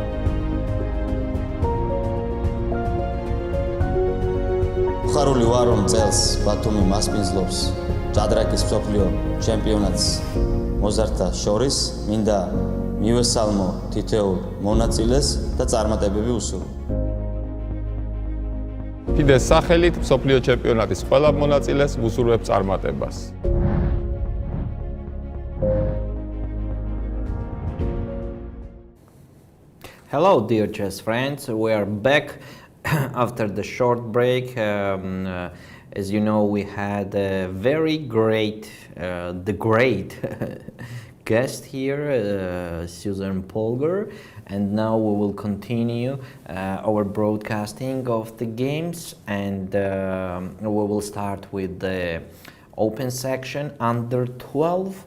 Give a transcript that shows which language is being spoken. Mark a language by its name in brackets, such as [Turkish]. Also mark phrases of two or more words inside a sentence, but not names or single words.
[Georgian] ხარული ვარ რომ წელს ბათუმი მასპინძლობს ჭადრაკის მსოფლიო ჩემპიონატს მოზარდთა შორის მინდა მივესალმო თითოეულ მონაწილეს და წარმატებები უსურვო FIDE-ს სახელით მსოფლიო ჩემპიონატის ყველა მონაწილეს ვუსურვებ წარმატებას. [English] Hello, dear chess friends. We are back after the short break. As you know, we had a very great, the great guest here, Susan Polgar, and now we will continue our broadcasting of the games, and we will start with the open section under 12.